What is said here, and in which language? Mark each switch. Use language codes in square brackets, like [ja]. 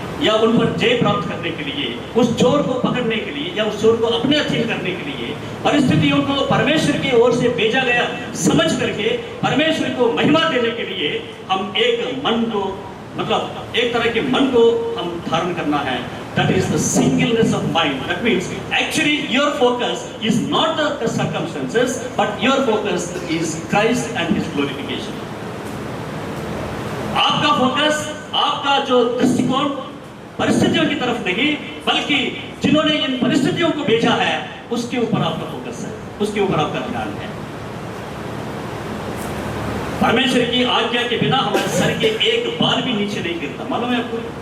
[hi] या उन पर जय प्राप्त करने के लिए, उस चोर को पकड़ने के लिए या उस चोर को अपने अधीन करने के लिए परिस्थितियों को परमेश्वर की ओर से भेजा गया समझ करके परमेश्वर को महिमा देने के लिए हम एक मन को, मतलब एक तरह के मन को हम धारण करना है। [en] That is the singleness of mind. That means actually your focus is not the circumstances, but your focus is Christ and His glorification. [hi] आपका फोकस, आपका जो दृष्टिकोण परिस्थितियों की तरफ नहीं, बल्कि जिन्होंने इन परिस्थितियों को भेजा है उसके ऊपर आपका फोकस है, उसके ऊपर आपका ध्यान है। परमेश्वर की आज्ञा के बिना हमारे सर के एक बाल भी नीचे नहीं गिरता, मालूम है आपको?